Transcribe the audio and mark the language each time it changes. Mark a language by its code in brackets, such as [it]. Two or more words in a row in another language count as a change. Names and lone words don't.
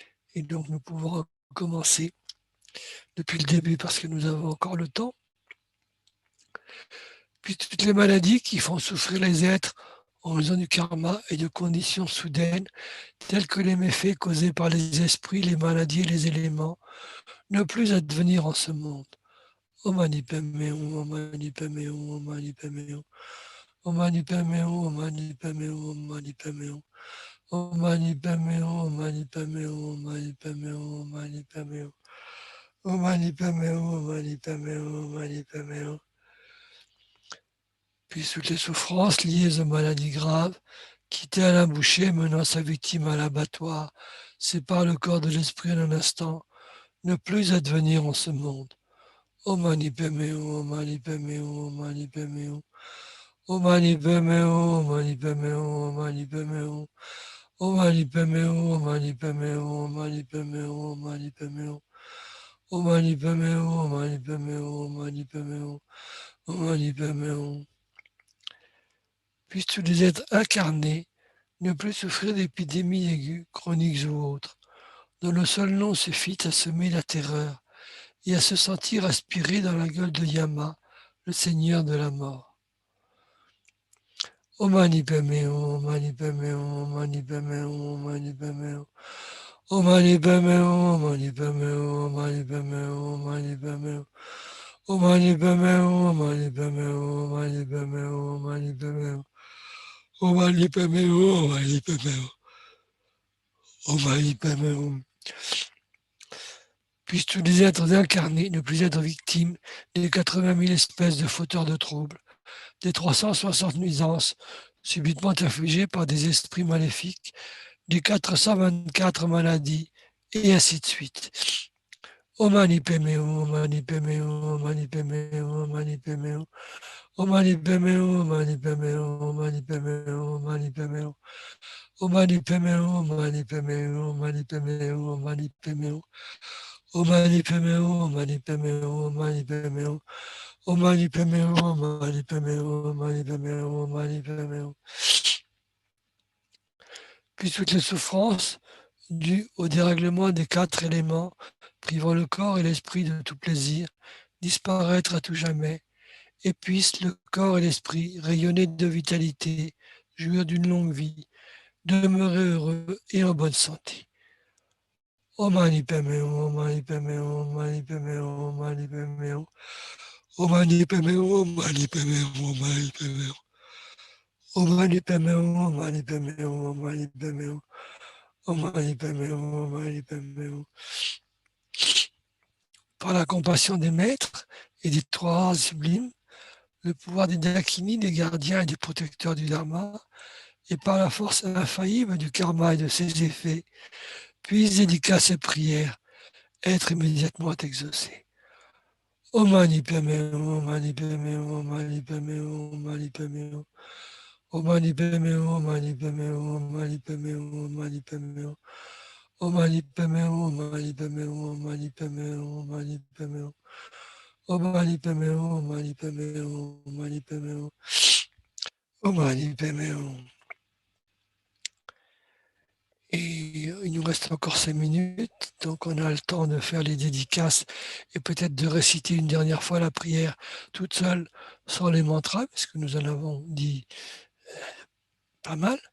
[fr] Et donc nous pouvons commencer depuis le début parce que nous avons encore le temps. Puis toutes les maladies qui font souffrir les êtres en raison du karma et de conditions soudaines, telles que les méfaits causés par les esprits, les maladies et les éléments, ne plus advenir en ce monde. [sa] Om Mani Padme Hum, Om Mani Padme Hum, Om Mani Padme Hum. Om Mani Padme Hum, Om Mani Padme Hum, Om Mani Padme Hum. Om Mani Padme Hum, Om Mani Padme Hum, Om Mani Padme Hum, Om Mani Padme Hum. Om Mani Padme Hum, Om Mani Padme Hum, Om Mani Padme Hum. [fr] Puis toutes les souffrances liées aux maladies graves, quitter à la bouchée, menant sa victime à l'abattoir, sépare le corps de l'esprit en un instant, ne plus advenir en ce monde. [sa] Om Mani Padme Hum, Om Mani Padme Hum, Om Mani Padme Hum. Om Mani Padme Hum, Om Mani Padme Hum, Om Mani Padme Hum. Om Mani Padme Hum, Om Mani Padme Hum, Om Mani Padme Hum, Om Mani Padme Hum. Om Mani Padme Hum, Om Mani Padme Hum, Om Mani Padme Hum. Om Mani Padme Hum. [fr] Puissent tous les êtres incarnés ne plus souffrir d'épidémies aiguës, chroniques ou autres, dont le seul nom suffit à semer la terreur et à se sentir aspiré dans la gueule de Yama, le Seigneur de la mort. [sa] Om Mani Padme Hum, Om Mani Padme Hum, Om Mani Padme Hum, Om Mani Padme Hum. Om Mani Padme Hum, Om Mani Padme Hum, Om Mani Padme Hum, Om Mani Padme Hum. Om Mani Padme Hum, Om Mani Padme Hum, Om Mani Padme Hum, Om Mani Padme Hum. Om Mani Padme Hum, Om Mani Padme Hum. Om Mani Padme Hum. [fr] Puissent tous les êtres incarnés ne plus être victimes des 80 000 espèces de fauteurs de troubles, des 360 nuisances subitement infligées par des esprits maléfiques, des 424 maladies, et ainsi de suite. [sa] Om Mani Padme Hum, Om Mani Padme Hum, Om Mani Padme Hum, Om Mani Padme Hum. Om Mani Padme Hum, Om Mani Padme Hum, Om Mani Padme Hum, Om Mani Padme Hum. Om Mani Padme Hum, Om Mani Padme Hum, Om Mani Padme Hum, Om Mani Padme Hum. Om Mani Padme Hum, Om Mani Padme Hum, Om Mani Padme Hum. Om Mani Padme Hum, Om Mani Padme Hum, Om Mani Padme Hum, Om Mani Padme Hum. [fr] Puis toutes les souffrances dues au dérèglement des 4 éléments, privant le corps et l'esprit de tout plaisir, disparaître à tout jamais, et puissent le corps et l'esprit rayonner de vitalité, jouir d'une longue vie, demeurer heureux et en bonne santé. [sa] Om Mani Padme Hum, Om Mani Padme Hum, Om Mani Padme Hum, Om Mani Padme Hum. Om Mani Padme Hum, Om Mani Padme Hum, Om Mani Padme Hum. Om Mani Padme Hum, Om Mani Padme Hum, Om Mani Padme Hum. Om Mani Padme Hum, Om Mani Padme Hum. [fr] Par la compassion des maîtres et des 3 races sublimes, le pouvoir des Dakini, des gardiens et des protecteurs du Dharma, et par la force infaillible du karma et de ses effets, puissent dédicaces et prières être immédiatement exaucées. [sa] Om Mani Padme Hum, Om Mani Padme Hum, Om Mani Padme Hum, Om Mani Padme Hum. Om Mani Padme Hum, Om Mani Padme Hum, Om Mani Padme Hum, Om Mani Padme Hum. Om Mani Padme Hum, Om Mani Padme Hum, Om Mani Padme Hum, Om Mani Padme Hum. Om Mani Padme Hum, Om Mani Padme Hum, Om Mani Padme Hum. Om Mani Padme Hum. [fr] Et il nous reste encore 5 minutes, donc on a le temps de faire les dédicaces et peut-être de réciter une dernière fois la prière toute seule, sans les mantras, parce que nous en avons dit pas mal.